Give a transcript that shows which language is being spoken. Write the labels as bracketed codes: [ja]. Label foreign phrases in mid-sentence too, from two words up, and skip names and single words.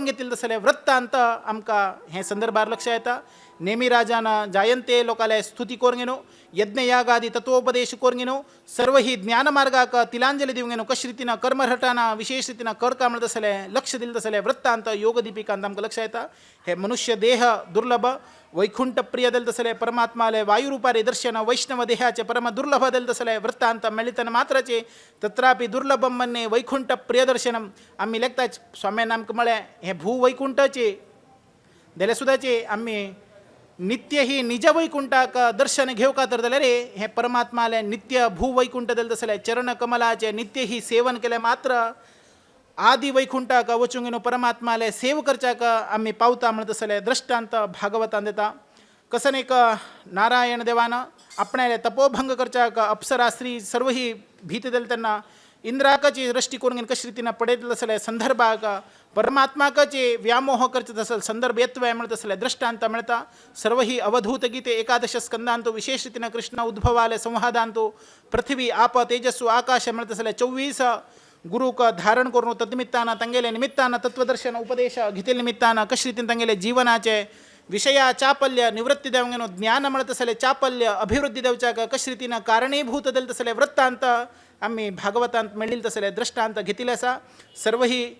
[kok] घेतले तसले वृत्तांत आमकां हे संदर्भार लक्ष येता नेमी राजान जायंते लोकाले स्तुती करून घेनो यज्ञ यागादी तत्वोपदेश करून घेनो सर्व ही ज्ञानमार्गाक तिलांजली दिवंक घेनो कशे रितीन कर्मरटाना विशेष रितीन करका म्हणटा तसले लक्ष दिले तसले वृत्तांत योग दिपिकांत आमकां लक्ष येता हे मनुष्य देह दुर्लभ वैकुंठ प्रिय दिले तसले परमात्माले वायुरूपारी दर्शन वैष्णव देहाचे परम दुर्लभ दिले तसले वृत्तांत मेळितन मात्राचे [sa] तत्रापि दुर्लभम मन्ये वैकुंठ प्रिय दर्शनम [kok] आम्ही लेखताच स्वाम्यान आमकां म्हळें हे भू वैकुंठाचे जाल्यार सुद्दाचे आम्ही नित्य ही निज वैकुंठाक दर्शन घेवका तर जाल्यार हे परमात्माले नित्य भू वैकुंठ दिले तसले चरण कमलाचे नित्य ही सेवन केले मात्र आदि वैकुंठाक वचूंक न्हू परमात्माले सेव करच्याक आमी पावता म्हणटा तसले दृश्टांत भागवतान दिता कसन एक नारायण देवान आपणाले तपोभंग करच्याक अप्सरा स्त्री सर्व ही भीत दिली तेन्ना इंद्राकाची दृष्टी करून घेवन कशे रितीन पडयतले तसले संदर्भाक परमात्माकाचे व्यामोह करचे तसले संदर्भ येतवे म्हणटा तसले दृष्टांत मेळटा सर्व ही अवधूत गीते एकादश स्कंदांतो विशेष रितीन कृष्ण उद्भवाले संवादांतो पृथ्वी आप तेजस्सु आकाश म्हणटा तसले 24 गुरुक धारण करून तद्निमित्तान तांगेले निमित्तान तत्वदर्शन उपदेश घेतले निमित्तान कशे रितीन तांगेले जीवनाचे विषया चापल्य निवृत्ती देवंक न्हू ज्ञान म्हणटा तसले चापल्य अभिवृद्धी देवच्याक कशे रितीन कारणीभूत दिले तसले वृत्तांत आम्ही भागवतांत मेळिल्ले तसले दृष्टांत घेतिल्ले आसा सर्व ही